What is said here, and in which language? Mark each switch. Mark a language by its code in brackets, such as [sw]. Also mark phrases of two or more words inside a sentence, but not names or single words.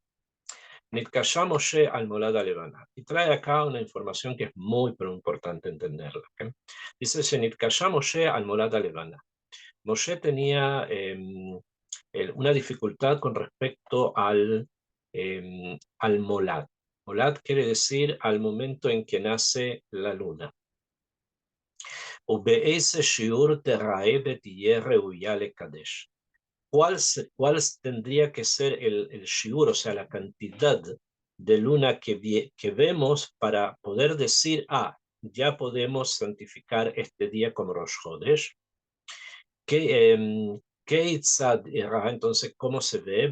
[he] נתקשה משה על מולד לבנה. [es] Y trae acá una información que es muy pero importante entenderla. ¿Okay? Dice, [he] נתקשה משה על מולד לבנה. [es] Moshe tenía una dificultad con respecto al Molad. Molad quiere decir al momento en que nace la luna. [he] ובאיזה שיעור תיראה ותהיה ראויה לקדש. [es] ¿Cuál tendría que ser el shiur, o sea, la cantidad de luna que vemos para poder decir, ya podemos santificar este día como Rosh Chodesh? Entonces, ¿cómo se ve?